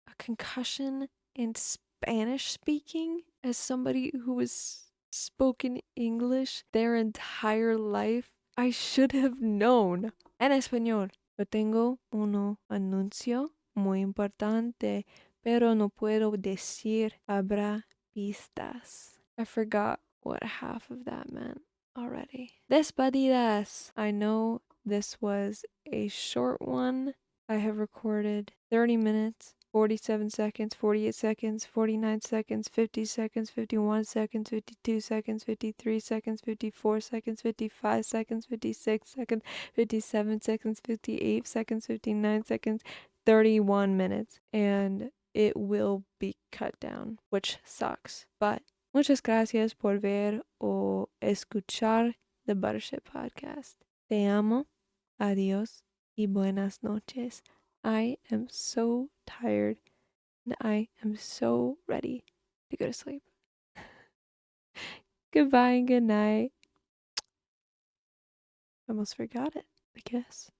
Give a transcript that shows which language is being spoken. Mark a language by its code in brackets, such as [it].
[en] A concussion in Spanish speaking as somebody who has spoken English their entire life. I should have known. [es] En español. Yo tengo un anuncio muy importante, pero no puedo decir habrá pistas. [en] I forgot what half of that meant already. [es] Despedidas. [en] I know this was a short one. I have recorded 30 minutes, 47 seconds, 48 seconds, 49 seconds, 50 seconds, 51 seconds, 52 seconds, 53 seconds, 54 seconds, 55 seconds, 56 seconds, 57 seconds, 58 seconds, 59 seconds, 31 minutes. And it will be cut down, which sucks. [es] But muchas gracias por ver o escuchar the Buttership Podcast. Te amo. Adios y buenas noches. [en] I am so tired and I am so ready to go to sleep. Goodbye and good night. I almost forgot it, I guess.